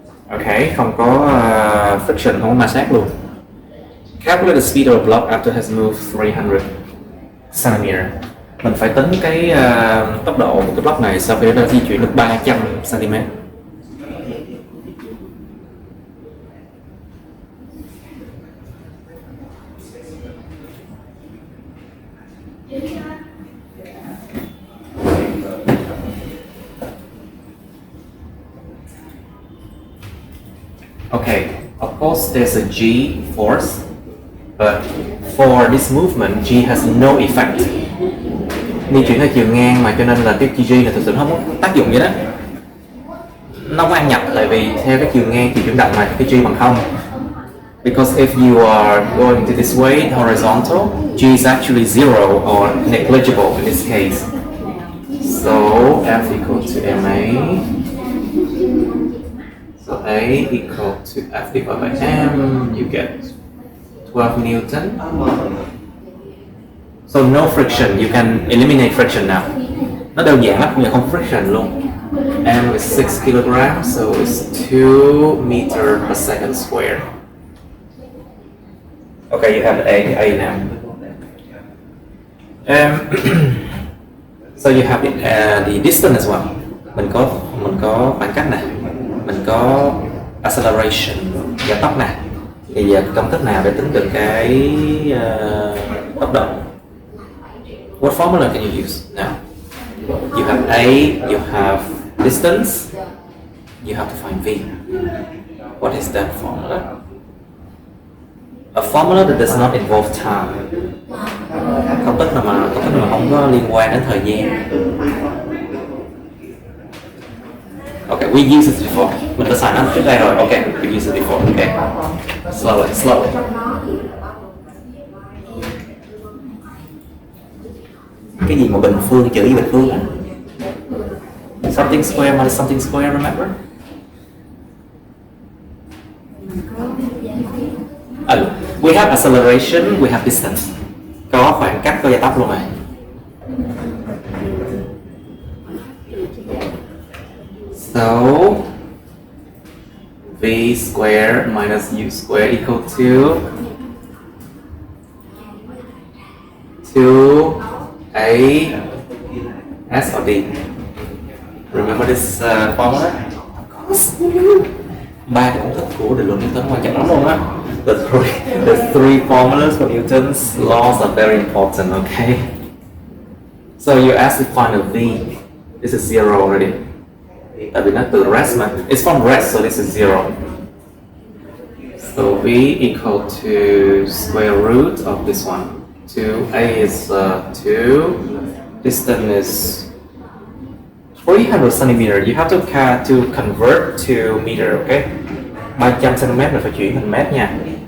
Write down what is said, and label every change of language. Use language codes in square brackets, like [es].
[vi] Okay, không có friction, không có ma sát luôn. [en] Calculate the speed of a block after has moved 300 cm. [vi] Mình phải tính cái tốc độ của cái block này sau khi nó di chuyển được 300 cm. [en] Okay, of course there's a G force, but for this movement, G has no effect. [vi] Di chuyển theo chiều ngang mà cho nên là cái G là thực sự không có tác dụng gì đó. Nó không ăn nhập, tại vì theo cái chiều ngang chiều chuyển động này cái G bằng 0. [en] Because if you are going to this way horizontal, G is actually 0 or negligible in this case. So F equal to MA. So A equal to F divided by M, you get 12 Newton. So no friction, you can eliminate friction now. [vi] Nó đơn giản lắm, không friction luôn. [en] M is 6 kg, so it's 2 meter per second square. Okay, you have A now. So you have the distance as well. [vi] Mình có khoảng cách này, mình có acceleration, gia tốc này. Thì giờ công thức nào để tính được cái tốc độ? [en] What formula can you use now? You have A, you have distance, you have to find V. What is that formula? A formula that does not involve time. [vi] Công thức nào mà không có liên quan đến thời gian. [en] Okay, we used it before. [vi] Mình đã xài nó trước đây rồi. [en] Okay, we used it before. Okay. Slowly. [vi] Cái gì mà bình phương, chữ gì bình phương á? [en] Something square minus something square, remember? We have acceleration, we have distance. [vi] Có khoảng cách, có gia tốc luôn này. [en] So V square minus U square equal to 2A S or D. Remember this formula? Of course. [vi] Ba cái công thức của định luật Newton quan trọng lắm luôn á. [en] The three formulas for Newton's laws are very important. Okay. So you ask to find a V. This is 0 already. [vi] Tại vì nó từ rest mà. [en] It's from rest, so this is 0. So V equal to square root of this one. 2A is 2. Distance is 300 centimeter. You have to convert to meter, okay? [vi] 300 cm là phải chuyển thành mét nha.